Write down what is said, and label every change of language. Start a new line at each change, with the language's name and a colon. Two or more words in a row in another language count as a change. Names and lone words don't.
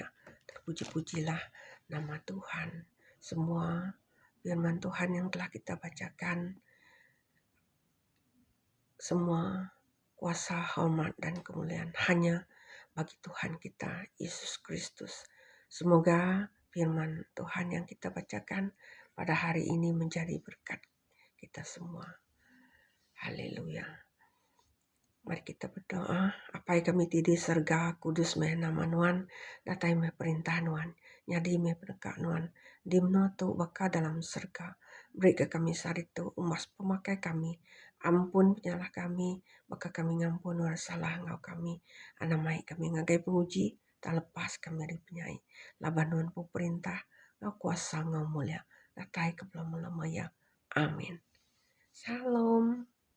Indonesian: Terpuji-pujilah nama Tuhan. Semua firman Tuhan yang telah kita bacakan, semua kuasa, hormat, dan kemuliaan hanya bagi Tuhan kita, Yesus Kristus. Semoga firman Tuhan yang kita bacakan pada hari ini menjadi berkat kita semua. Haleluya. Mari kita berdoa.
Iban: Apai kami tidi serga kudus meh nama Nuan, datai meh perintah Nuan, nyadi meh berkat Nuan, dimno tu baka dalam serga. Beri ke kami saritu umas pemakai kami, ampun penyalah kami, baka kami ngampun war salah ngau kami, anamai kami ngagai penguji, tak lepas kami dari penyai. Laban Nuan pu perintah, ngau kuasa ngau mulia, datai ke belum ya.
Indonesian: Amin. Shalom.